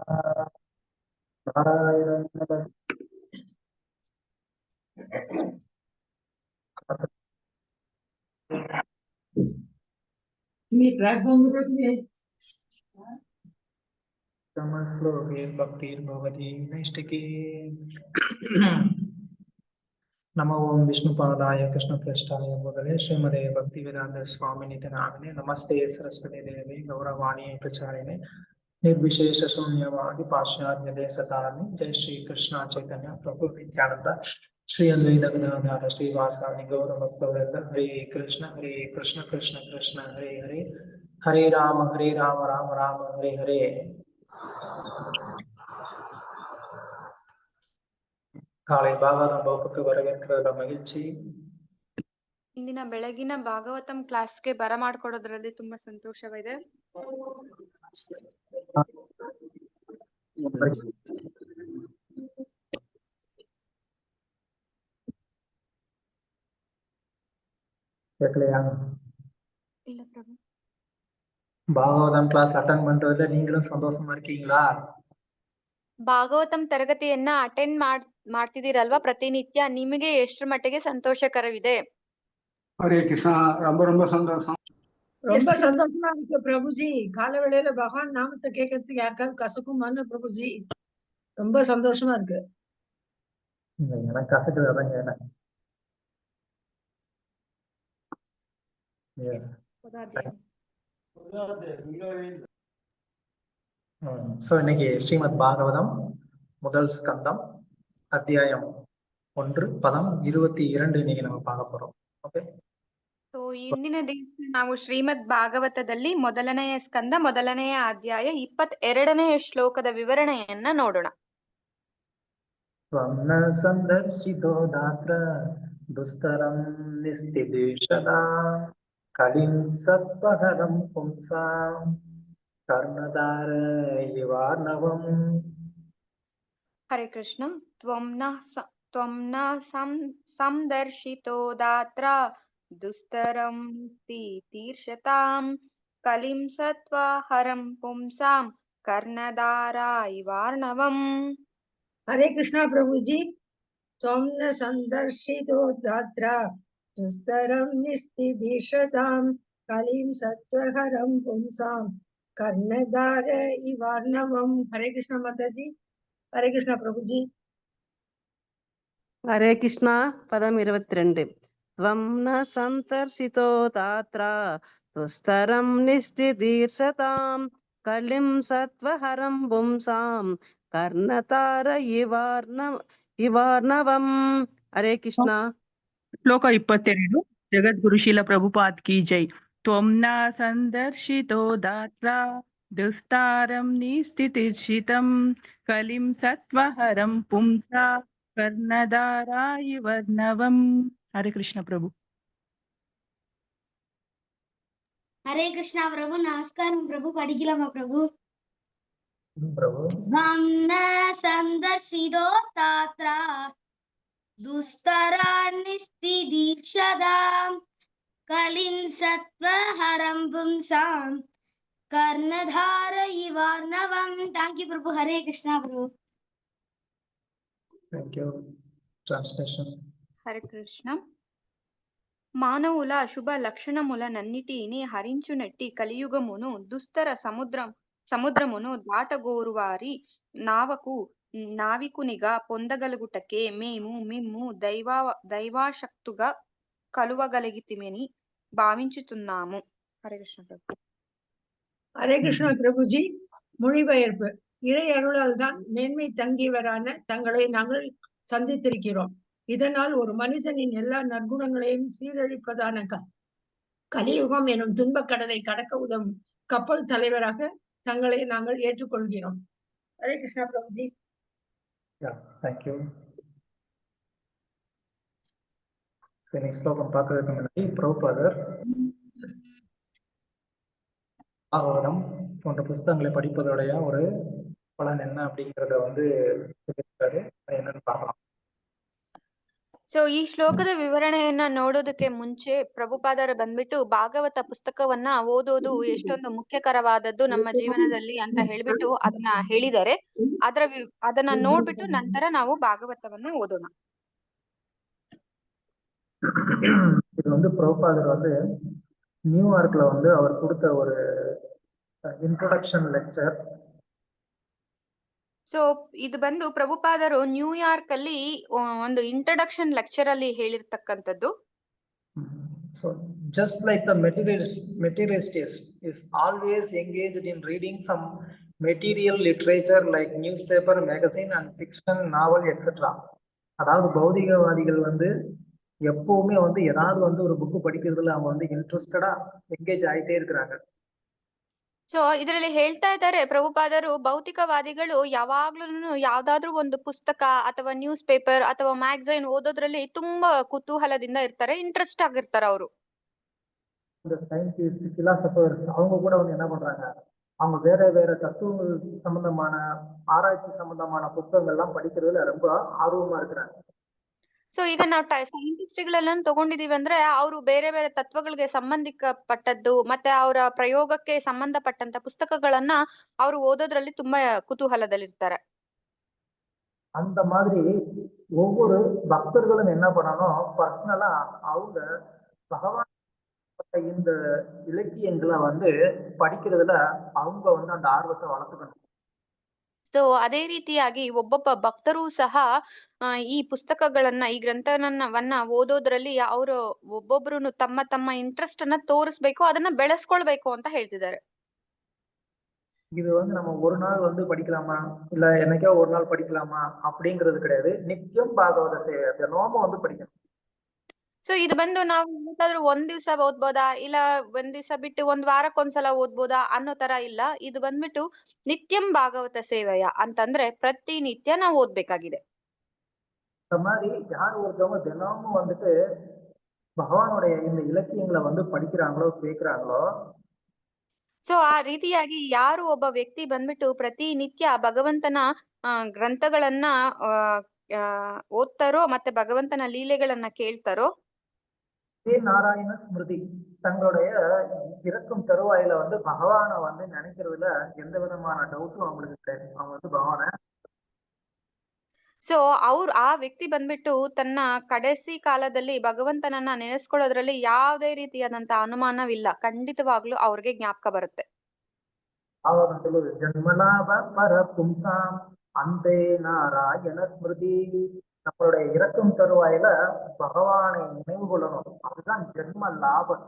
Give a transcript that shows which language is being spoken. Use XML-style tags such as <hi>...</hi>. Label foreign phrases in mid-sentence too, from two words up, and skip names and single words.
<sa>நாராயணாய श्लोके भक्तिर्भवति नैष्टिके नमो ओं विष्णुपादाय कृष्णप्रेष्ठाय भूतले श्रीमते भक्तिवेदांत स्वामिनिति नामिने नमस्ते सरस्वती देवे गौरवाणी प्रचारिणे निर्विशेष शून्यवादि पाश्चात्य देशतारिणे जय श्री कृष्ण चैतन्य प्रभु नित्यानंद श्री अद्वैत गदाधर श्रीवासादि गौरभक्तवृंद हरे कृष्ण कृष्ण कृष्ण हरे हरे हरे राम राम राम हरे हरे</sa> <ta>காலை பாகவதம் வகுப்புக்கு வரவேற்கிறதுல மகிழ்ச்சி.</ta> <kn>ಇಂದಿನ ಬೆಳಗಿನ ಭಾಗವತಂ ಕ್ಲಾಸ್ಗೆ ಬರಮಾಡ್ಕೊಡೋದ್ರಲ್ಲಿ ತುಂಬಾ ಸಂತೋಷವಿದೆ.</kn> <ta>இல்ல பிரபு, பாகவதம் கிளாஸ் அட்டெண்ட் பண்றதுல நீங்களும் சந்தோஷமா இருக்கீங்களா? ಭಾಗವತಂ ತರಗತಿಯನ್ನ ಅಟೆಂಡ್ ಮಾಡ್ತಿದ್ದೀರಲ್ವಾ ಪ್ರತಿನಿತ್ಯ, ನಿಮಗೆ ಎಷ್ಟರ ಮಟ್ಟಿಗೆ ಸಂತೋಷಕರವಿದೆ? ஹரே கிருஷ்ணா, ரொம்ப ரொம்ப சந்தோஷம். ரொம்ப சந்தோஷமா இருக்கு பிரபுஜி. கால வேளையில பகவான் நாமத்தை கேட்கறதுக்கு யாருக்காவது கசக்குமான்னு பிரபுஜி, ரொம்ப சந்தோஷமா இருக்கு. எனக்கு கசக்குதாங்க. இன்னைக்கு ஸ்ரீமத் பாகவதம் முதல் ஸ்கந்தம் அத்தியாயம் 1 பதம் 22 இன்னைக்கு நம்ம பார்க்க போறோம்.</ta> <kn>ಓಕೆ, ಸೊ ಇಂದಿನ ದಿವಸ ನಾವು ಶ್ರೀಮದ್ ಭಾಗವತದಲ್ಲಿ ಮೊದಲನೆಯ ಸ್ಕಂದ ಮೊದಲನೆಯ ಅಧ್ಯಾಯ 22ನೆಯ ಶ್ಲೋಕದ ವಿವರಣೆಯನ್ನ ನೋಡೋಣ.</kn> <sa>ತ್ವನ್ನ ಸಂದರ್ಶಿತೋ ದಾತ್ರ ದುಸ್ತರಂ ನಿಸ್ತಿದೇಶದಾ ಕಲಿಂ ಸತ್ವಹರಂ ಪುಂಸಾಂ ಕರ್ಣಧಾರ ಇವಾರ್ಣವಂ. ಹರೇ ಕೃಷ್ಣ. ತ್ವಂ ನ ಸಂದರ್ಶಿತೋ ದಾತ್ರ ದುಸ್ತರಂ ತೀರ್ಷತಾಂ ಕಲಿಂ ಸತ್ವ ಹರಂ ಪುಂಸಾಂ ಕರ್ಣಧಾರ ಇವಾರ್ಣವಂ.</sa> <ta>ஹரே கிருஷ்ணா பிரபுஜி.</ta> <sa>त्वं न सन्दर्शितो दात्र दुस्तरं निस्तिदिशतां कलिं सत्वहरं पुंसां कर्णधार इवार्णवं.</sa> <hi>हरे कृष्णा माताजी. हरे कृष्णा प्रभुजी. हरे कृष्णा. पदम 22.</hi> <sa>त्वं न सन्तर्षितो दात्र दुस्तरं निस्तिदीर्षतां कलिं सत्वहरं पुंसां कर्णतार इवार्णवं.</sa> <hi>हरे कृष्णा.</hi> <kn>ಶ್ಲೋಕ 22. ಜಗದ್ಗುರುಶೀಲ ಪ್ರಭುಪಾದ್</kn> <hi>की जय.</hi> <sa>ತ್ವಂ ನ ಸಂದರ್ಶಿತೋ ದಾತ್ರ ದುಸ್ತಾರಂ ನಿಸ್ಥಿತಿರ್ಷಿತಂ ಕಲಿಂ ಸತ್ವಹರಂ ಪುಂಸಾ ಕರ್ಣಧಾರಾಯಿ ವರ್ಣವಂ.</sa> <kn>ಹರೇ ಕೃಷ್ಣ ಪ್ರಭು.</kn> <hi>हरे कृष्णा प्रभु. नमस्कार प्रभु. पढ़िकलामा प्रभु. प्रभु</hi> <sa>त्वं न सन्दर्शितो दात्र दुस्तरान् निस्तिदीक्षतां कलिं सत्वहरं पुंसां कर्णधार इवार्णवं.</sa> <en>thank you</en> <hi>प्रभु. हरे कृष्णा प्रभु.</hi> <en>Thank you. Translation.</en> <te>హరే కృష్ణ. మానవుల అశుభ లక్షణములనన్నిటిని హరించునట్టి కలియుగమును దుస్తర సముద్రమును దాటగోరువారి నావికునిగా పొందగలుగుటకే మేము మిమ్ము దైవాశక్తుగా కలువగలిగితిమని భావించుతున్నాము. హరే కృష్ణ ప్రభు.</te> <ta>ஹரே கிருஷ்ணா பிரபுஜி. மொழிபெயர்ப்பு. இறை அருளால் தான் மேன்மை தங்கியவரான தங்களை நாங்கள் சந்தித்திருக்கிறோம். இதனால் ஒரு மனிதனின் எல்லா நற்குணங்களையும் சீரழிப்பதான கலியுகம் எனும் துன்பக் கடலை கடக்க உதவும் கப்பல் தலைவராக தங்களை நாங்கள் ஏற்றுக்கொள்கிறோம். ஹரே கிருஷ்ணா பிரபுஜி. Thank you. நெக்ஸ்ட் ஸ்லோகம் பார்க்கறதுக்கு முன்னாடி பிரபுபாதர் பாகவதம் போன்ற புஸ்தகங்களை படிப்பதோடைய ஒரு பலன் என்ன அப்படிங்கிறத சொல்லியிருக்காரு. அது என்னன்னு பார்க்கலாம்.</ta> <kn>ಸೊ ಈ ಶ್ಲೋಕದ ವಿವರಣೆಯನ್ನ ನೋಡೋದಕ್ಕೆ ಮುಂಚೆ ಪ್ರಭುಪಾದರು ಬಂದ್ಬಿಟ್ಟು ಭಾಗವತ ಪುಸ್ತಕವನ್ನ ಓದೋದು ಎಷ್ಟೊಂದು ಮುಖ್ಯಕರವಾದದ್ದು ನಮ್ಮ ಜೀವನದಲ್ಲಿ ಅಂತ ಹೇಳ್ಬಿಟ್ಟು ಅದನ್ನ ಹೇಳಿದ್ದಾರೆ. ಅದನ್ನ ನೋಡ್ಬಿಟ್ಟು ನಂತರ ನಾವು ಭಾಗವತವನ್ನ ಓದೋಣ.</kn> <ta>இது வந்து பிரபுபாதர் வந்து நியூயார்க்ல வந்து அவர் கொடுத்த ஒரு</ta> <en>introduction lecture.</en> <kn>ಸೊ ಇದು ಬಂದು ಪ್ರಭುಪಾದರು ನ್ಯೂಯಾರ್ಕ್ ಅಲ್ಲಿ ಒಂದು</kn> <en>introduction lecture</en> <kn>ಅಲ್ಲಿ ಹೇಳಿರ್ತಕ್ಕಂಥದ್ದು.</kn> <en>So just like the materialist is always engaged in reading some material literature like newspaper, magazine and fiction, novel, etc.</en> <ta>அதாவது பௌதிகவாதிகள் வந்து எப்பவுமே வந்து ஏதாவது வந்து ஒரு புக் படிக்கிறதுல அவங்க வந்து இன்ட்ரெஸ்டடா எங்கேஜ் ஆயிட்டே இருக்கிறாங்க.</ta> <kn>ಸೊ ಇದರಲ್ಲಿ ಹೇಳ್ತಾ ಇದ್ದಾರೆ ಪ್ರಭುಪಾದರು, ಭೌತಿಕವಾದಿಗಳು ಯಾವಾಗ್ಲೂ ಯಾವ್ದಾದ್ರು ಒಂದು ಪುಸ್ತಕ ಅಥವಾ</kn> <en>news paper</en> <kn>ಅಥವಾ ಮ್ಯಾಗಝೈನ್ ಓದೋದ್ರಲ್ಲಿ ತುಂಬಾ ಕುತೂಹಲದಿಂದ ಇರ್ತಾರೆ, ಇಂಟ್ರೆಸ್ಟ್ ಆಗಿರ್ತಾರೆ ಅವರು.</kn> <ta>இந்த</ta> <en>scientist, philosophers</en> <ta>அவங்க கூட வந்து என்ன பண்றாங்க, அவங்க வேற தத்துவ சம்பந்தமான ஆராய்ச்சி சம்பந்தமான புத்தகங்கள் எல்லாம் படிக்கிறதுல ரொம்ப ஆர்வமா இருக்கிறாங்க.</ta> <kn>ಸೊ ಈಗ ನಾವು ಸೈಂಟಿಸ್ಟ್ಗಳೆಲ್ಲ ತಗೊಂಡಿದೀವಿ ಅಂದ್ರೆ ಅವರು ಬೇರೆ ಬೇರೆ ತತ್ವಗಳಿಗೆ ಸಂಬಂಧಿಕಪಟ್ಟದ್ದು ಮತ್ತೆ ಅವರ ಪ್ರಯೋಗಕ್ಕೆ ಸಂಬಂಧಪಟ್ಟಂತ ಪುಸ್ತಕಗಳನ್ನ ಅವರು ಓದೋದ್ರಲ್ಲಿ ತುಂಬಾ ಕುತೂಹಲದಲ್ಲಿರ್ತಾರೆ.</kn> <ta>அந்த மாதிரி ஒவ்வொரு பக்தர்களும் என்ன பண்ணணும், பர்சனலா அவங்க பகவான் இந்த இலக்கியங்களை வந்து படிக்கிறதுல அவங்க வந்து அந்த ஆர்வத்தை வளர்த்துக்கணும்.</ta> <kn>ಸೊ ಅದೇ ರೀತಿಯಾಗಿ ಒಬ್ಬೊಬ್ಬ ಭಕ್ತರು ಸಹ ಈ ಪುಸ್ತಕಗಳನ್ನ, ಈ ಗ್ರಂಥವನ್ನ ಓದೋದ್ರಲ್ಲಿ ಅವರು ಒಬ್ಬೊಬ್ರು ತಮ್ಮ ತಮ್ಮ ಇಂಟ್ರೆಸ್ಟ್ ಅನ್ನ ತೋರಿಸ್ಬೇಕು, ಅದನ್ನ ಬೆಳೆಸ್ಕೊಳ್ಬೇಕು ಅಂತ ಹೇಳ್ತಿದ್ದಾರೆ.</kn> <ta>இது வந்து நம்ம ஒரு நாள் வந்து படிக்கலாமா இல்ல என்னைக்கோ ஒரு நாள் படிக்கலாமா அப்படிங்கிறது கிடையாது.</ta> <sa>நித்தியம் பாகவத சேவை,</sa> <ta>தினமும் வந்து படிக்கணும்.</ta> <kn>ಸೊ ಇದು ಬಂದು ನಾವು ಯಾವತ್ತಾದ್ರೂ ಒಂದ್ ದಿವ್ಸ ಓದ್ಬೋದಾ ಇಲ್ಲ ಒಂದ್ ದಿವ್ಸ ಬಿಟ್ಟು ಒಂದ್ ವಾರಕ್ಕೊಂದ್ಸಲ ಓದ್ಬೋದಾ ಅನ್ನೋ ತರ ಇಲ್ಲ. ಇದು ಬಂದ್ಬಿಟ್ಟು</kn> <sa>ನಿತ್ಯಂ ಭಾಗವತ ಸೇವೆಯ</sa> <kn>ಅಂತಂದ್ರೆ ಪ್ರತಿನಿತ್ಯ ನಾವು ಓದ್ಬೇಕಾಗಿದೆ.</kn> <ta>இந்த மாதிரி யார் ஒருத்தவங்க தினமும் வந்துட்டு பகவானுடைய இந்த இலக்கியங்களை வந்து படிக்கிறாங்களோ கேட்கிறாங்களோ,</ta> <kn>ಸೊ ಆ ರೀತಿಯಾಗಿ ಯಾರು ಒಬ್ಬ ವ್ಯಕ್ತಿ ಬಂದ್ಬಿಟ್ಟು ಪ್ರತಿನಿತ್ಯ ಭಗವಂತನ ಗ್ರಂಥಗಳನ್ನ ಓದ್ತಾರೋ ಮತ್ತೆ ಭಗವಂತನ ಲೀಲೆಗಳನ್ನ ಕೇಳ್ತಾರೋ,</kn> <sa>நாராயண ஸ்மிருதி</sa> <ta>தங்களுடைய இறக்கும் தருவாயில வந்து பகவானை வந்து நினைக்கிறதுல எந்த விதமான டவுட்டும் அவங்களுக்கு கிடையாது. அவங்க வந்து பகவானை</ta> <kn>ಸೊ ಆ ವ್ಯಕ್ತಿ ಬಂದ್ಬಿಟ್ಟು ತನ್ನ ಕಡೆಸಿ ಕಾಲದಲ್ಲಿ ಭಗವಂತನನ್ನ ನೆನೆಸ್ಕೊಳ್ಳೋದ್ರಲ್ಲಿ ಯಾವುದೇ ರೀತಿಯಾದಂತ ಅನುಮಾನವಿಲ್ಲ, ಖಂಡಿತವಾಗ್ಲೂ ಅವ್ರಿಗೆ ಜ್ಞಾಪಕ ಬರುತ್ತೆ.</kn> <sa>ஜன்மலாப பர பும்சாம் அந்தே நாராயண ஸ்மிருதி.</sa> <ta>நம்மளுடைய இறக்கும் தருவாயில பகவானை நினைவு கொள்ளணும், அதுதான் ஜென்ம லாபம்.</ta>